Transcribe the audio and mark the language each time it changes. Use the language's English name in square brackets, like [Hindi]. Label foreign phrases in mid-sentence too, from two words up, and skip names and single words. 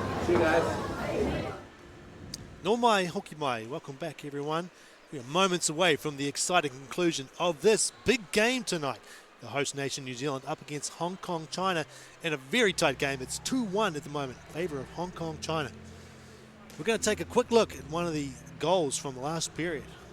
[Māori] No mai, hoki mai. [English] Welcome back, everyone. We are moments away from the exciting conclusion of this big game tonight. The host nation, New Zealand, up against Hong Kong, China, in a very tight game. It's 2-1 at the moment in favour of Hong Kong, China. We're going to take a quick look at one of the goals from the last period.